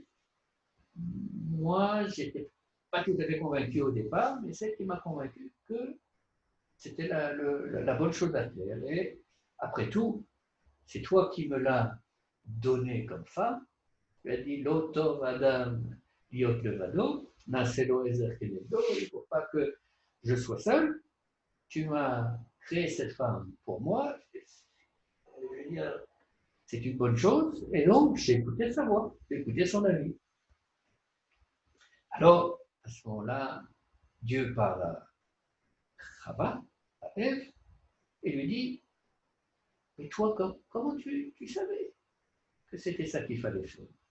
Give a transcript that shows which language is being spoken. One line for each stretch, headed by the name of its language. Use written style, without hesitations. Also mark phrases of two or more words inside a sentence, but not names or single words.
French: Moi, je n'étais pas tout à fait convaincu au départ, mais celle qui m'a convaincu que c'était la bonne chose à faire. Et après tout, c'est toi qui me l'as donné comme femme. Tu as dit
Hebrew: לא טוב האדם היות לבדו, אעשה לו עזר כנגדו,
French: il ne faut pas que je sois seul. Tu m'as créé cette femme pour moi. Je veux dire, c'est une bonne chose. Et donc, j'ai écouté sa voix, j'ai écouté son avis. Alors, à ce moment-là, Dieu parle à Chava, à Ève, et lui dit, mais toi, comment tu savais que c'était ça qu'il fallait faire?